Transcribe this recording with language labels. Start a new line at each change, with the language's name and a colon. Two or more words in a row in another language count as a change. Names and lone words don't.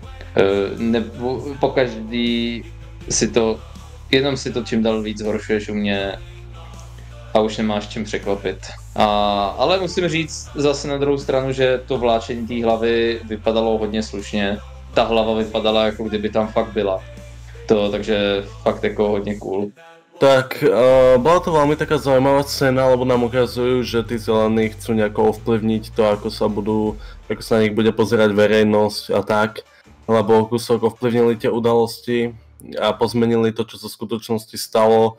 Czech: Pokaždý jenom si to čím dál víc zhoršuješ u mě a už nemáš čím překvapit. Ale musím říct zase na druhou stranu, že to vláčení té hlavy vypadalo hodně slušně. Ta hlava vypadala, jako kdyby tam fakt byla. Takže fakt jako hodně cool.
Slovak: Tak, bola to veľmi taká zaujímavá scéna, lebo nám ukazujú, že tí zelení chcú nejako ovplyvniť to, ako sa na nich bude pozerať verejnosť a tak. Lebo kúsok ovplyvnili tie udalosti a pozmenili to, čo sa v skutočnosti stalo.